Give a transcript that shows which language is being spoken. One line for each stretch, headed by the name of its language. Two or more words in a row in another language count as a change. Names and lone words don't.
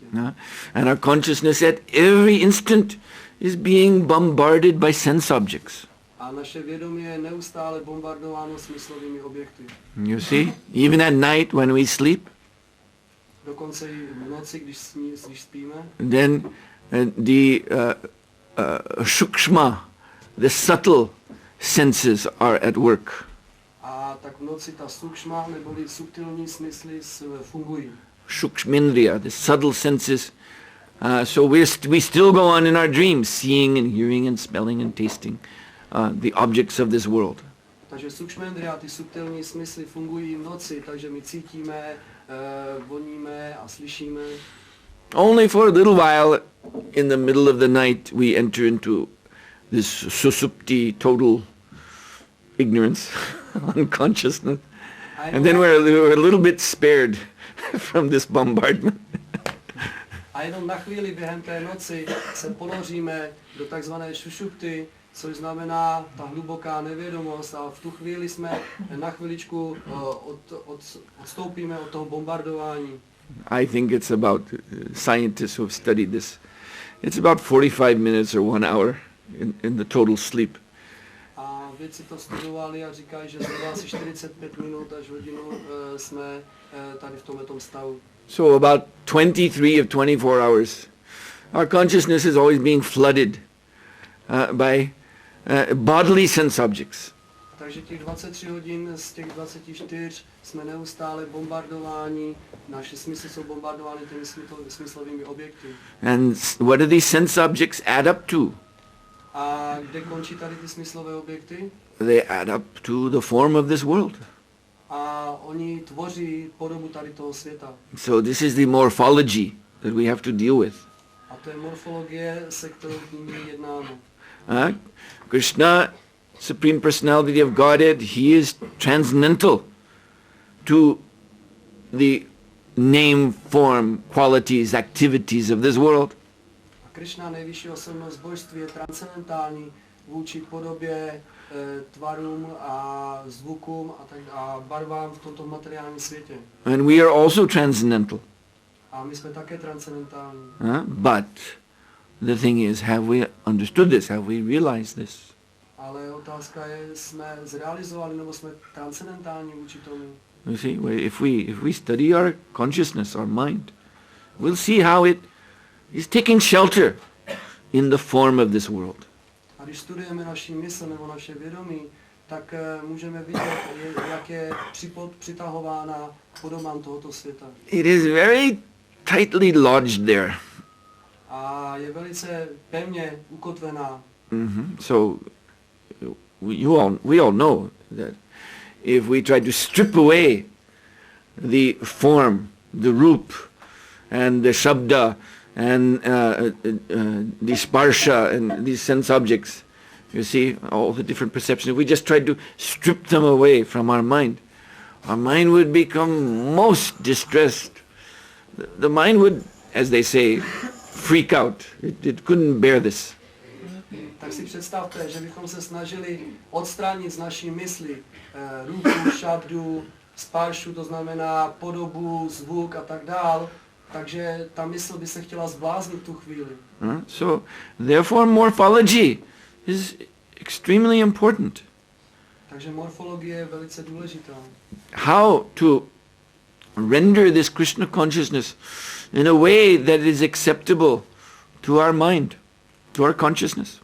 English: And our consciousness at every instant is being bombarded by sense objects.
Czech: A naše vědomí je neustále bombardováno smyslovými objekty.
English: You see? Even at night when we sleep,
Czech: Dokonce i v noci, když spíme,
English: then the shukshma, the subtle senses are at work.
Czech: a tak v noci ta sukšma neboli subtilní smysly fungují.
English: Shukshmindriya, the subtle senses. So we still go on in our dreams, seeing and hearing and smelling and tasting the objects of this world.
Czech: Takže sukšmendria, ty subtilní smysly fungují v noci, takže my cítíme, voníme a slyšíme.
English: Only for a little while in the middle of the night we enter into this susupti, total ignorance, unconsciousness. And then we're a little bit spared from this bombardment.
Czech: A jenom na chvíli během té noci se ponoříme do takzvané šušupty, což znamená ta hluboká nevědomost, a v tu chvíli jsme na chviličku odstoupíme od toho bombardování.
English: I think it's about scientists who have studied this. It's about 45 minutes or 1 hour in the total sleep.
Czech: A vědci to studovali a říkají, že zhruba asi 45 minut až hodinu jsme tady v tomto stavu.
English: So about 23 of 24 hours, our consciousness is always being flooded by bodily sense objects.
Czech: Takže těch 23 hodin z těch 24 jsme neustále bombardováni, naše smysly jsou bombardovány těmi smyslovými objekty.
English: And what do these sense objects add up to?
Czech: A kde končí tady ty smyslové objekty?
English: They add up to the form of this world.
Czech: A oni tvoří podobu tady toho světa.
English: So this is the morphology that we have to deal with.
Czech: A to je morfologie, se kterou nyní jednáme.
English: Krishna, Supreme Personality of Godhead, he is transcendental to the name, form, qualities, activities of this world.
Czech: A Krishna, nejvyšší osobnost božství, je transcendentální vůči podobě, tvarům a zvukům a barvám v tomto materiálním světě.
English: And we are also transcendental.
Czech: A my jsme také transcendentální.
English: But the thing is, have we understood this? Have we realized this?
Czech: Ale otázka je, jsme zrealizovali nebo jsme transcendentální vůči tomu.
English: You see, if we study our consciousness, our mind, we'll see how it is taking shelter in the form of this world.
Czech: A když studujeme naši mysl nebo naše vědomí, tak můžeme vidět, jak je přitahována podobám tohoto světa.
English: It is very tightly lodged there.
Czech: A je velice pevně ukotvená.
English: So we all know that if we try to strip away the form, the roop, and the shabda, and the sparsha, and these sense objects, you see, all the different perceptions, if we just tried to strip them away from our mind would become most distressed. The mind would, as they say, freak out. It couldn't bear this.
Czech: Tak si představte, že bychom se snažili odstranit z naší mysli ruchu, šabdu, spáršu, to znamená podobu, zvuk a tak dál, takže ta mysl by se chtěla zbláznit tu chvíli.
English: So, therefore, morphology is extremely important.
Czech: Takže morfologie je velice důležitá.
English: How to render this Krishna consciousness in a way that is acceptable to our mind, to our consciousness.